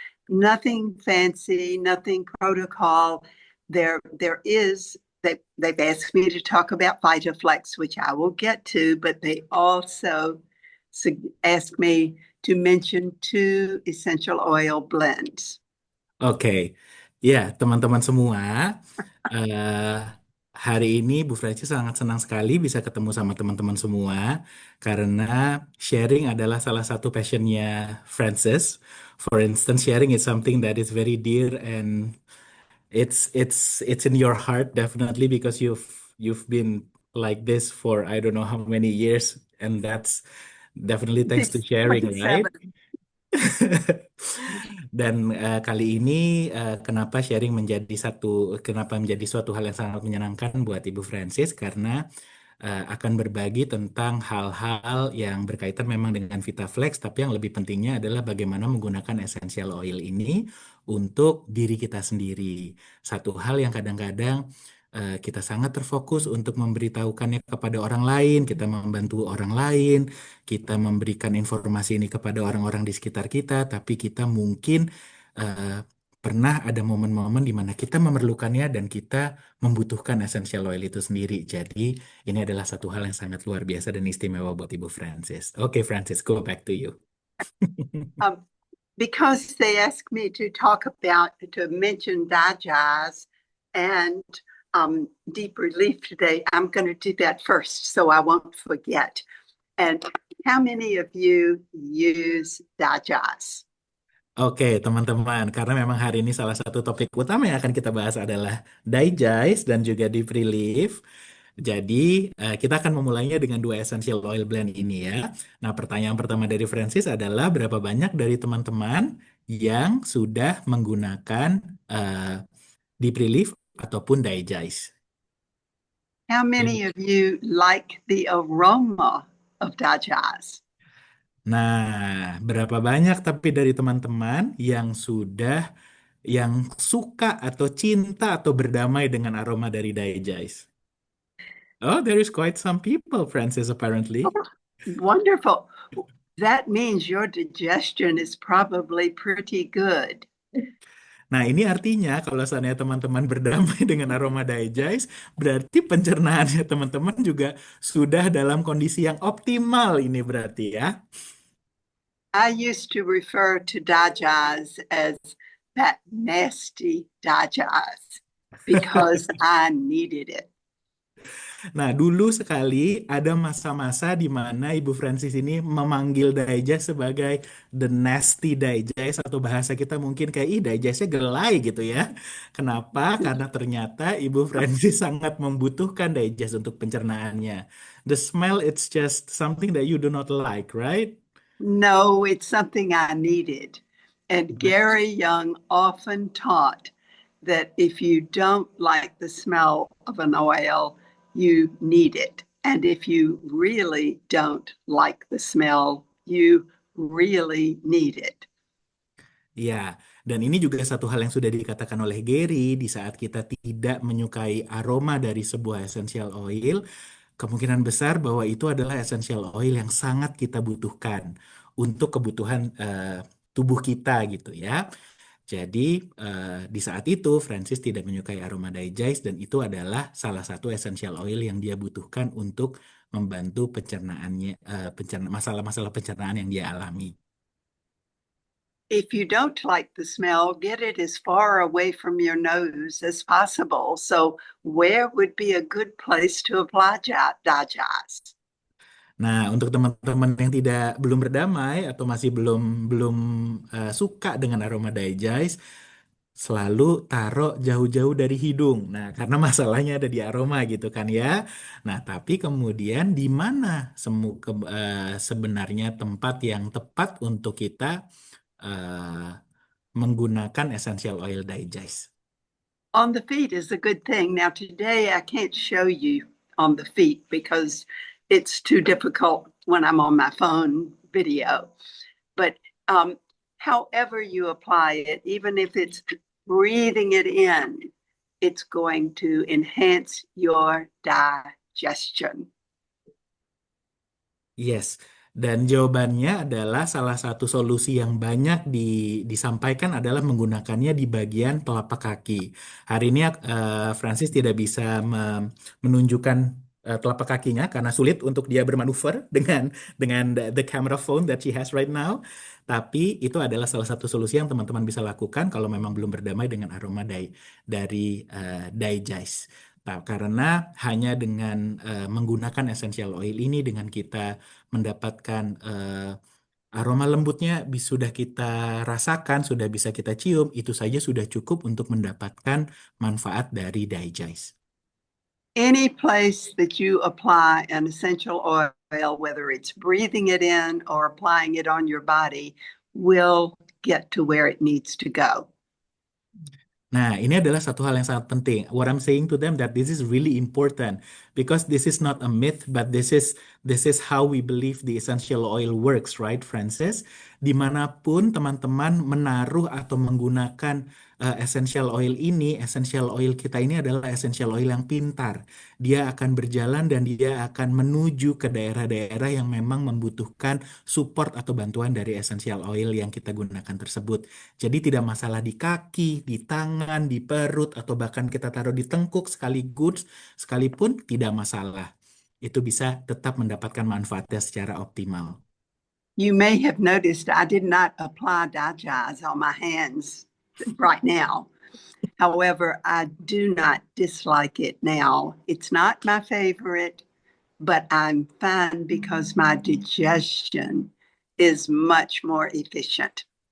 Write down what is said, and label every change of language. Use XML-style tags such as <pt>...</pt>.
<en>Nothing fancy, nothing protocol. There is they've asked me to talk about VitaFlex, which I will get to, but they also asked me to mention two essential oil blends.</en> <id>Oke, ya teman-teman semua, eh, hari ini Bu Francis sangat senang sekali bisa ketemu sama teman-teman semua karena sharing adalah salah satu passionnya Francis.</id> <en>For instance, sharing is something that is very dear and it's in your heart definitely because you've been like this for I don't know how many years, and that's definitely thanks to It's sharing, right? 27.</en> <id>Dan kali ini kenapa menjadi suatu hal yang sangat menyenangkan buat Ibu Francis karena akan berbagi tentang hal-hal yang berkaitan memang dengan VitaFlex, tapi yang lebih pentingnya adalah bagaimana menggunakan essential oil ini untuk diri kita sendiri. Satu hal yang kadang-kadang kita sangat terfokus untuk memberitahukannya kepada orang lain, kita membantu orang lain, kita memberikan informasi ini kepada orang-orang di sekitar kita, tapi kita mungkin eh, pernah ada momen-momen di mana kita memerlukannya dan kita membutuhkan essential oil itu sendiri. Jadi ini adalah satu hal yang sangat luar biasa dan istimewa buat Ibu Francis.</id> <en>Oke, Francis, go back to you. Um, because they asked me to mention Dajaz and deep relief today, I'm going to do that first so I won't forget. And how many of you use Dajaz?</en> <id>Oke, teman-teman, karena memang hari ini salah satu topik utama yang akan kita bahas adalah digest dan juga deep relief. Jadi, kita akan memulainya dengan dua essential oil blend ini ya. Nah, pertanyaan pertama dari Francis adalah berapa banyak dari teman-teman yang sudah menggunakan deep relief ataupun digest.</id> <en>How many of you like the aroma of digest?</en> <id>Nah, berapa banyak tapi dari teman-teman yang suka atau cinta atau berdamai dengan aroma dari digest?</id> <en>Oh, there is quite some people, Francis, apparently. Wonderful. That means your digestion is probably pretty good.</en> <id>Nah, ini artinya kalau seandainya teman-teman berdamai dengan aroma digest, berarti pencernaannya teman-teman juga sudah dalam kondisi yang optimal ini berarti ya.</id> <en>I used to refer to digest as that nasty digest because I needed it.</en> <id>Nah, dulu sekali ada masa-masa di mana Ibu Francis ini memanggil digest sebagai</id> <en>the nasty digest</en> <id>atau bahasa kita mungkin kayak ih digestnya gelai gitu ya. Kenapa? Karena ternyata Ibu Francis sangat membutuhkan digest untuk pencernaannya.</id> <en>The smell it's just something that you do not like, right? No, it's something I needed. And Gary Young often taught that if you don't like the smell of an oil, you need it. And if you really don't like the smell, you really need it.</en> <id>Ya, dan ini juga satu hal yang sudah dikatakan oleh Gary di saat kita tidak menyukai aroma dari sebuah essential oil, kemungkinan besar bahwa itu adalah essential oil yang sangat kita butuhkan untuk kebutuhan tubuh kita gitu ya. Jadi di saat itu Francis tidak menyukai aroma digest dan itu adalah salah satu essential oil yang dia butuhkan untuk membantu pencernaannya, masalah-masalah pencernaan yang dia alami.</id> <en>If you don't like the smell, get it as far away from your nose as possible. So, where would be a good place to apply digest?</en> <id>Nah, untuk teman-teman yang belum berdamai atau masih belum belum suka dengan aroma digest, selalu taruh jauh-jauh dari hidung. Nah, karena masalahnya ada di aroma gitu kan ya. Nah, tapi kemudian di mana sebenarnya tempat yang tepat untuk kita eh, menggunakan essential oil digest?</id> <en>On the feet is a good thing. Now, today I can't show you on the feet because it's too difficult when I'm on my phone video. But however you apply it, even if it's breathing it in, it's going to enhance your digestion.</en> <id>Yes, dan jawabannya adalah salah satu solusi yang banyak disampaikan adalah menggunakannya di bagian telapak kaki. Hari ini Francis tidak bisa menunjukkan telapak kakinya karena sulit untuk dia bermanuver dengan</id> <en>the camera phone that she has right now.</en> <id>Tapi itu adalah salah satu solusi yang teman-teman bisa lakukan kalau memang belum berdamai dengan aroma dari digest. Karena hanya dengan menggunakan essential oil ini, dengan kita mendapatkan aroma lembutnya sudah kita rasakan, sudah bisa kita cium, itu saja sudah cukup untuk mendapatkan manfaat dari digest.</id> <en>Any place that you apply an essential oil, whether it's breathing it in or applying it on your body, will get to where it needs to go.</en> <id>Nah, ini adalah satu hal yang sangat penting.</id> <en>What I'm saying to them that this is really important because this is not a myth, but this is how we believe the essential oil works, right, Francis?</en> <id>Dimanapun teman-teman menaruh atau menggunakan essential oil ini, essential oil kita ini adalah essential oil yang pintar. Dia akan berjalan dan dia akan menuju ke daerah-daerah yang memang membutuhkan support atau bantuan dari essential oil yang kita gunakan tersebut. Jadi tidak masalah di kaki, di tangan, di perut, atau bahkan kita taruh di tengkuk sekalipun tidak masalah. Itu bisa tetap mendapatkan manfaatnya secara optimal.</id> <en>You may have noticed I did not apply digest on my hands right now. However, I do not dislike it now. It's not my favorite, but I'm fine because my digestion is much more efficient.</en>